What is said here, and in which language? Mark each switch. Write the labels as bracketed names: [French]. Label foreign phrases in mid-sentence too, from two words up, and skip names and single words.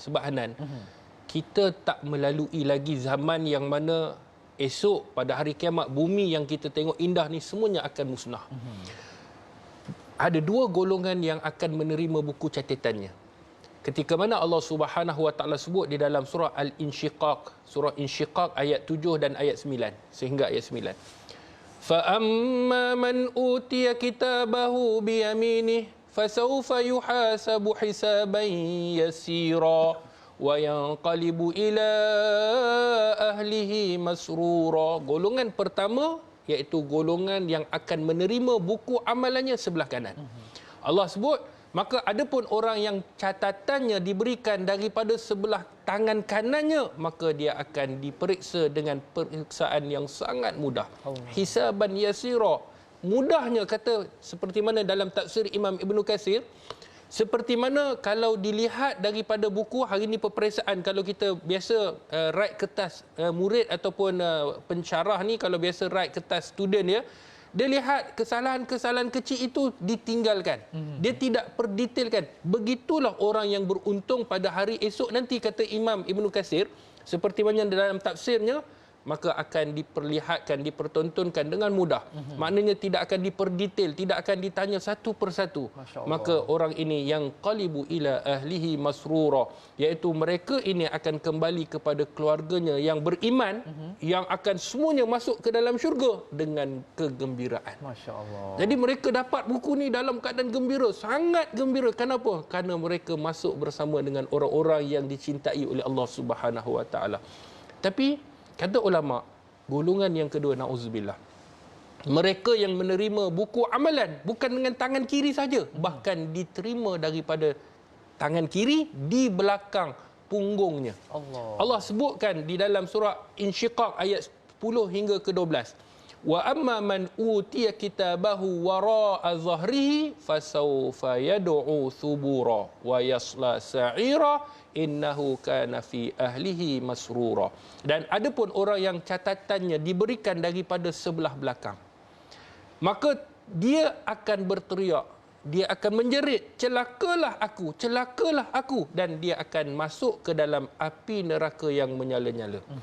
[Malay] Sebab Hanan, kita tak melalui lagi zaman yang mana esok pada hari kiamat bumi yang kita tengok indah ni semuanya akan musnah. Ada 2 golongan yang akan menerima buku catatannya. Ketika mana Allah [Arabic] سبحانه وتعالى [Malay] sebut di dalam surah Al-Insyiqaq, surah Insyiqaq ayat 7 dan ayat 9 sehingga ayat 9. [Arabic] فَأَمَّا مَنْ أُوتِيَ كِتَابَهُ بِيَمِينِهِ فَسَوْفَ يُحَاسَبُ حِسَابًا يَسِيرًا وَيَنْقَلِبُ إِلَى أَهْلِهِ مَسْرُورًا. [Malay] Golongan pertama iaitu golongan yang akan menerima buku amalannya sebelah kanan. Allah sebut, maka adapun orang yang catatannya diberikan daripada sebelah tangan kanannya, maka dia akan diperiksa dengan periksaan yang sangat mudah. [Arabic] حسابا يسيرا. [Malay] Mudahnya kata seperti mana dalam tafsir Imam Ibn Katsir, seperti mana kalau dilihat daripada buku hari ini peperiksaan, kalau kita biasa write kertas murid ataupun pensyarah ni, kalau biasa write kertas student dia lihat kesalahan-kesalahan kecil itu ditinggalkan. Dia tidak perdetailkan. Begitulah orang yang beruntung pada hari esok nanti, kata Imam Ibn Katsir, seperti mana dalam tafsirnya, maka akan diperlihatkan, dipertontonkan dengan mudah. Maknanya tidak akan diperdetail, tidak akan ditanya satu persatu. Maka orang ini yang [Arabic] قلب إلى أهله مسرورا, [Malay] iaitu mereka ini akan kembali kepada keluarganya yang beriman, yang akan semuanya masuk ke dalam syurga dengan kegembiraan. Masya-Allah. Jadi mereka dapat buku ni dalam keadaan gembira, sangat gembira. Kenapa? Kerana mereka masuk bersama dengan orang-orang yang dicintai oleh Allah [Arabic] سبحانه وتعالى. [Malay] Tapi kata ulama, golongan yang kedua, na'udzubillah, mereka yang menerima buku amalan bukan dengan tangan kiri saja, bahkan diterima daripada tangan kiri di belakang punggungnya. Allah sebutkan di dalam surah Insyiqaq ayat 10 hingga ke 12. [Arabic] وأما من أوتي كتابه وراء ظهره فسوف يدعو ثبورا ويصلى سعيرا إنه كان في أهله مسرورا. [Malay] Dan adapun orang yang catatannya diberikan daripada sebelah belakang, maka dia akan berteriak, dia akan menjerit, celakalah aku, dan dia akan masuk ke dalam api neraka yang menyala-nyala.